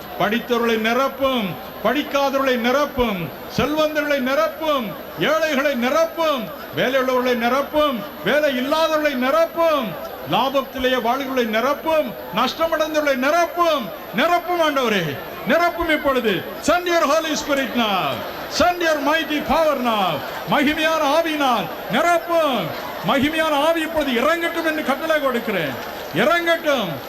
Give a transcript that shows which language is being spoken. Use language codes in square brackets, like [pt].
[ta] படித்தவர்களை நிரப்பும், படிக்காதவர்களை நிரப்பும், செல்வந்தர்களை நிரப்பும், ஏழைகளை நிரப்பும், வேலையுள்ளவர்களை நிரப்பும், வேலை இல்லாதவர்களை நிரப்பும், லாபத்திலேயே வாழ்களை நிரப்பும், நஷ்டமடைந்தவர்களை நிரப்பும் ஆண்டவரே, நிரப்பும். இப்பொழுது [en] send your Holy Spirit now, send your mighty power now. [ta] மகிமையான ஆவியினால் நிரப்பும். மகிமையான ஆவி இப்பொழுது இறங்கட்டும் என்று கட்டளை கொடுக்கிறேன். இறங்கட்டும்.